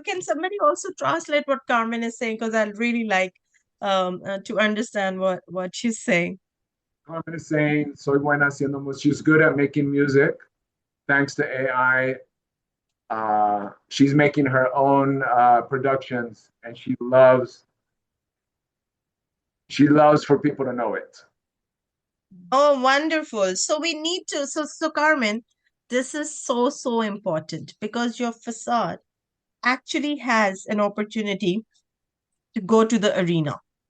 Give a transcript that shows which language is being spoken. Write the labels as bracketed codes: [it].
[en] Can somebody also translate what Carmen is saying? Because I'd really like to understand what she's saying. Carmen is saying, [es] soy buena haciendo música. [en] She's good at making music. Thanks to AI, she's making her own productions, and she loves for people to know it. Oh, wonderful. So we need to, so Carmen, this is so important because your facade actually has an opportunity to go to the arena.